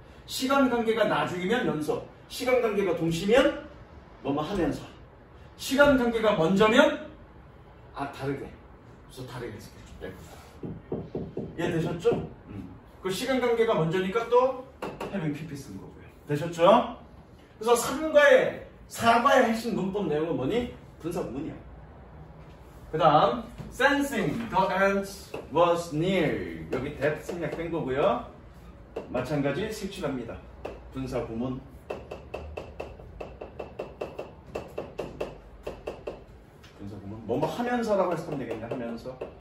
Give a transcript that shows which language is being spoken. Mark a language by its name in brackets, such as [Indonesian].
[Korean] 시간 관계가 나중이면 연서, 시간 관계가 동시면 뭐뭐 하면서, 시간 관계가 먼저면 다르게. 그래서 다르게 해석했죠. 이해되셨죠? 그 시간 관계가 먼저니까 또 having pp 쓴 거고요. 되셨죠? 그래서 3과의 4과의 핵심 문법 내용은 뭐니? 분사 구문이야. 그 다음 [English] sensing the end was near. [Korean] 여기 that 생략된 거고요. 마찬가지 색칠합니다. 분사 구문. 분사 구문. 뭐뭐 하면서라고 했으면 되겠네. 하면서.